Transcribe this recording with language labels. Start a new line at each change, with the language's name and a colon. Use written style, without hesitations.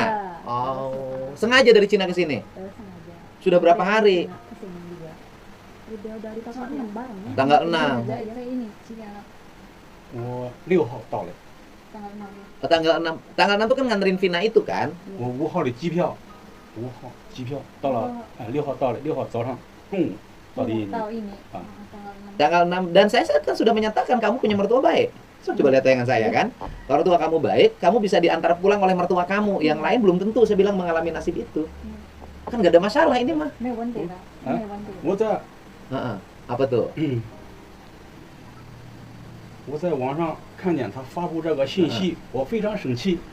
Indonesian: Iya. Oh. Sengaja dari Cina ke sini. Sengaja. Sudah berapa hari? Kesini juga. Udah dari tanggal 6 bareng ya. Tanggal 6. Kayak ini, Cina.
Chinese: 我6号到了，
Indonesian: Tanggal 6 ya. Tanggal 6. Tanggal 6 tuh kan nganterin Vina itu kan?
Chinese: 我5号的机票，5号机票到了，6号到了，6号早上中午到的印尼。
Indonesian: Tahu ini. Ah. Tanggal tanggal 6 6. dan saya kan sudah menyatakan kamu punya mertua baik. So, coba lihat tayangan saya kan. Kalau mertua kamu baik, kamu bisa diantar pulang oleh mertua kamu. Yang lain belum tentu saya bilang mengalami nasib itu. Kan nggak ada masalah ini mah.
Chinese: 没有问题的，没有问题的。我在
Indonesian: Apa tuh?
Chinese: 我在网上看见他发布这个信息，我非常生气。